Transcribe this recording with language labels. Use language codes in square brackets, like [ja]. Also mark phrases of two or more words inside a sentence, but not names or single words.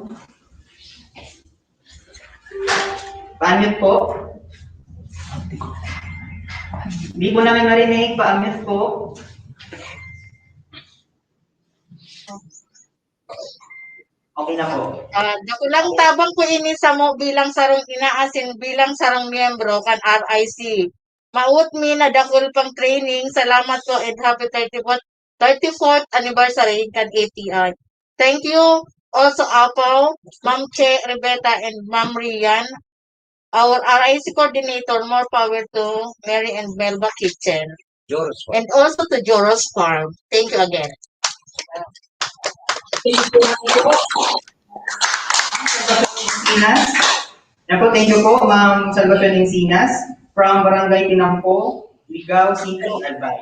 [tl] Pa-unmute po. Hindi po namin marinig. Pa-unmute po. Okay na po. [bik] Dako lang tabang ko ini sa mo bilang sarong inaasing bilang sarong miyembro kan RIC. Maut mi na dakol pang training. Salamat po [en] and happy 34th anniversary [bik] kan ATI. [en] Thank you also Apo, Ma'am Che, Rebecca and Ma'am Rian. Our RIC coordinator, more power to Mary and Melba Kitchen. And also to Joros Farm. Thank you again. Sinas. [tl] Yan po, [en] thank you po, Ma'am Salvacion Sinas from Barangay Pinangko, Ligaw City, Albay.